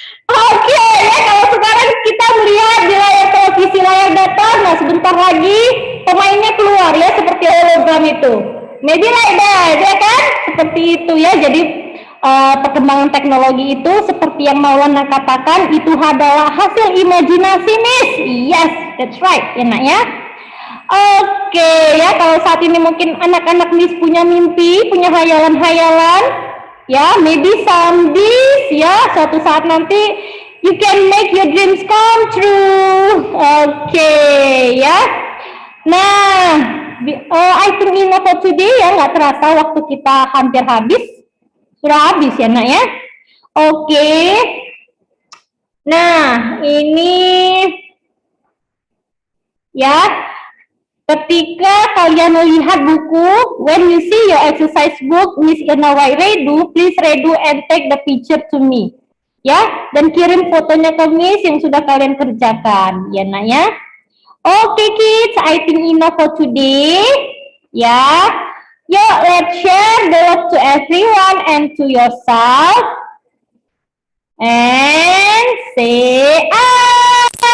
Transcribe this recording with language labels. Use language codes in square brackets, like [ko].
[id] Oke, ya kalau sekarang kita melihat di layar televisi layar datar, nah sebentar lagi pemainnya keluar ya seperti hologram itu. [en] Maybe like that, [id] ya kan? Seperti itu ya. Jadi perkembangan teknologi itu seperti yang Maulana katakan itu adalah hasil imajinasi, Miss. [en] Yes, that's right, ya nak ya. [id] Oke, ya kalau saat ini mungkin anak-anak Miss punya mimpi, punya hayalan-hayalan. [en] Ya, maybe someday, ya, [id] suatu saat nanti [en] you can make your dreams come true. [id] Oke, ya. Nah, [en] I think enough for today [id] ya, nggak terasa waktu kita hampir habis. Sudah habis ya, nak ya. Oke. Nah, ini ya. Ketika kalian melihat buku, [en] when you see your exercise book, Miss Irna Redu, please redo and take the picture to me. [id] Ya, dan kirim fotonya ke Miss yang sudah kalian kerjakan. Ya, nak ya. [en] Oke, kids, I think enough for today. Ya, let's share the love to everyone and to yourself. And say ah.